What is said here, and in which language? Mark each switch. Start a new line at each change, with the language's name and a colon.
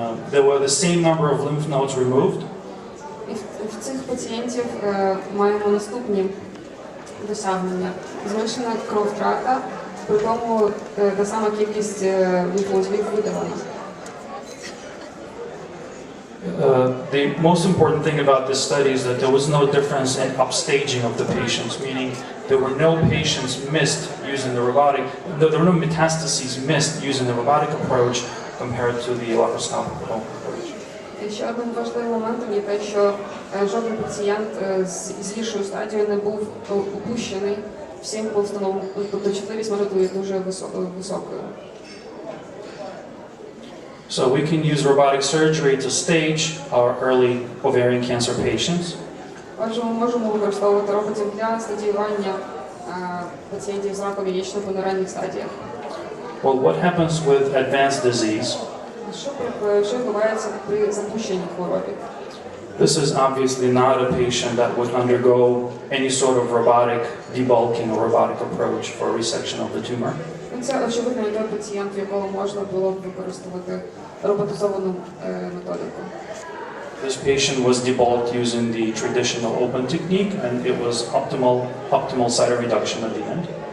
English: There were the same number of lymph nodes removed.
Ukrainian: І в цих пацієнтів маємо наступні досягнення. Зменшена крововтрата, при тому та сама кількість лімфоузлів видалена.
English: The most important thing about this study is that there was no difference in upstaging of the patients, meaning there were no patients missed using the robotic, there were no metastases missed using the robotic approach compared to the laparoscopic approach.
Ukrainian: І ще один важливий момент є те, що жоден пацієнт з гіршою стадією не був упущений. Всім був встановлено, тобто чутливість може бути дуже високою.
English: So we can use robotic surgery to stage our early ovarian cancer patients.
Ukrainian: Отже, ми можемо використовувати роботів для стадіювання пацієнтів з раком яєчника на ранніх стадіях.
English: Well, what happens with advanced disease?
Ukrainian: Що відбувається при запущенні хвороби?
English: This is obviously not a patient that would undergo any sort of robotic debulking or robotic approach for resection of the tumor.
Ukrainian: Це очевидно не той пацієнт, в якого можна було б використовувати роботизовану методику.
English: This patient was debulked using the traditional open technique, and it was optimal cytoreduction at the end.